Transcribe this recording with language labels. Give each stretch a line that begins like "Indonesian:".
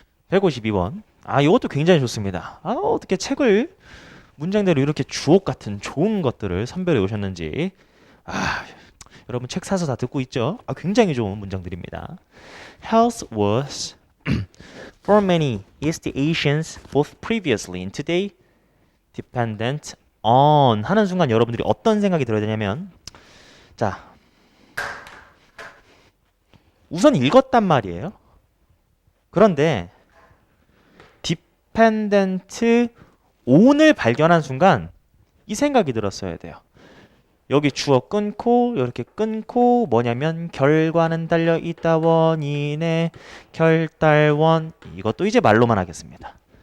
Korean: 152번. 이것도 굉장히 좋습니다. 어떻게 책을 문장대로 이렇게 주옥 같은 좋은 것들을 선별해 오셨는지. 여러분 책 사서 다 듣고 있죠? 굉장히 좋은 문장들입니다.
English: Health was for many East Asians both previously and today dependent on
Korean: 하는 순간 여러분들이 어떤 생각이 들어야 되냐면 자 우선 읽었단 말이에요. 그런데 dependent on을 발견한 순간 이 생각이 들었어야 돼요. 여기 주어 끊고 이렇게 끊고 뭐냐면 결과는 달려있다 원인의 결달원 이것도 이제 말로만 하겠습니다.